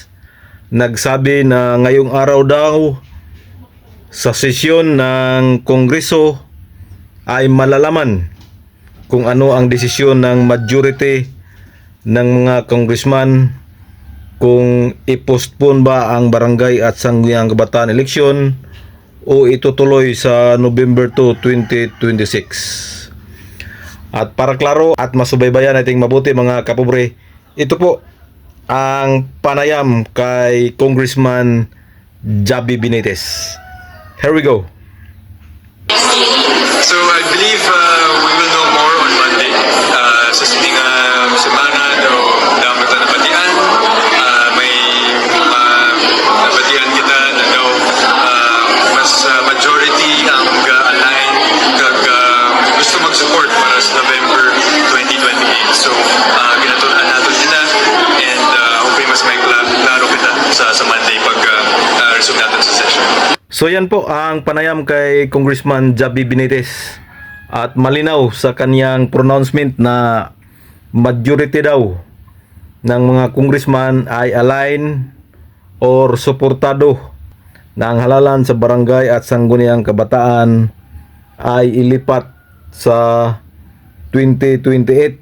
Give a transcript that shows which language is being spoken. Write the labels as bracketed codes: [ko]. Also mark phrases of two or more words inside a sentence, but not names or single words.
[tl] Nagsabi na ngayong araw daw sa sesyon ng Kongreso ay malalaman kung ano ang desisyon ng majority ng mga congressman kung i-postpone ba ang barangay at sangguniang kabataan eleksyon o itutuloy sa November 2, 2026. At para klaro at masubaybayan nating mabuti mga kapobre, ito po ang panayam kay Congressman Jabby Benitez. [en] Here we go. So I believe we will know more on Monday. [hil] Sa sining semana daw dami ta nabatian. May mga nabatian kita na daw mas majority ang ga-align kag gusto mag-support para sa November 2028. So ginatunan natin nila [en] and hopefully [hil] mas may klaro kita sa Monday pag resume natin sa session. [tl] So yan po ang panayam kay Congressman Jabby Benitez at malinaw sa kanyang pronouncement na majority daw ng mga congressman ay align or suportado na ang halalan sa barangay at sangguniang kabataan ay ilipat sa 2028.